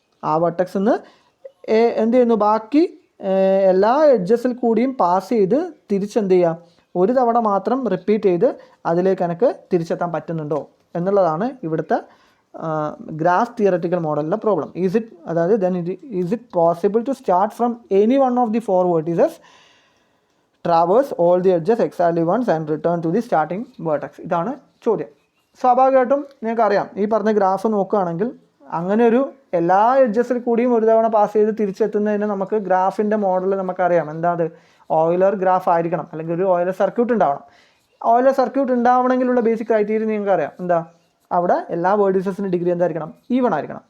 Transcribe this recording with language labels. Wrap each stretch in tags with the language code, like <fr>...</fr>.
<ml>ആ വെർട്ടെക്സിൽ നിന്ന് എന്ത് ചെയ്യുന്നു, ബാക്കി എല്ലാ എഡ്ജസിൽ കൂടിയും പാസ് ചെയ്ത് തിരിച്ചെന്ത് ചെയ്യുക, ഒരു തവണ മാത്രം റിപ്പീറ്റ് ചെയ്ത് അതിലേക്ക് എനിക്ക് തിരിച്ചെത്താൻ പറ്റുന്നുണ്ടോ എന്നുള്ളതാണ് ഇവിടുത്തെ ഗ്രാഫ് തിയററ്റിക്കൽ മോഡലിൻ്റെ പ്രോബ്ലം. അതായത്</ml> <en>then is it possible to start from any one of the 4 vertices, traverse all the edges exactly once and return to the starting vertex?</en> <ml>ഇതാണ് ചോദ്യം. സ്വാഭാവികമായിട്ടും നിങ്ങൾക്കറിയാം, ഈ പറഞ്ഞ ഗ്രാഫ് നോക്കുകയാണെങ്കിൽ അങ്ങനെ ഒരു എല്ലാ എഡ്ജസിൽ കൂടിയും ഒരു തവണ പാസ് ചെയ്ത് തിരിച്ചെത്തുന്നതിന് നമുക്ക് ഗ്രാഫിൻ്റെ മോഡൽ നമുക്കറിയാം. എന്താ അത്, ഓയിലർ ഗ്രാഫ് ആയിരിക്കണം, അല്ലെങ്കിൽ ഒരു ഓയിലർ സർക്യൂട്ട് ഉണ്ടാവണം. ഓയിലർ സർക്യൂട്ട് ഉണ്ടാവണമെങ്കിലുള്ള ബേസിക് ക്രൈറ്റീരിയ നിങ്ങൾക്കറിയാം. എന്താ, അവിടെ എല്ലാ വേർഡിസസിൻ്റെ ഡിഗ്രി എന്തായിരിക്കണം, ഈവൺ ആയിരിക്കണം.</ml>